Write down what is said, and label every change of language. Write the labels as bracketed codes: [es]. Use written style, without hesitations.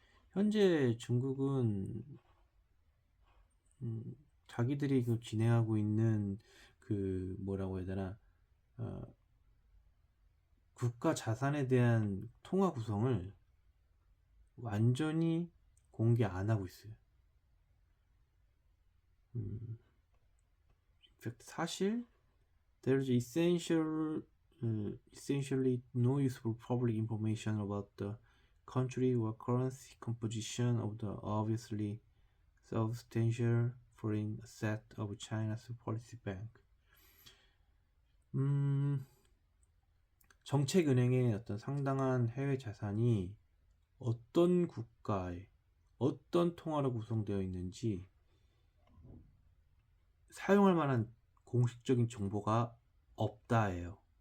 [ko] 현재 중국은 자기들이 그 진행하고 있는 그 뭐라고 해야 되나, 국가 자산에 대한 통화 구성을 완전히 공개 안 하고 있어요. 사실 [en] there is essentially no useful public information about the country or currency composition of the obviously substantial foreign asset of China's policy bank. [ko] 정책은행의 어떤 상당한 해외 자산이 어떤 국가에 어떤 통화로 구성되어 있는지 사용할 만한 공식적인 정보가 없다예요.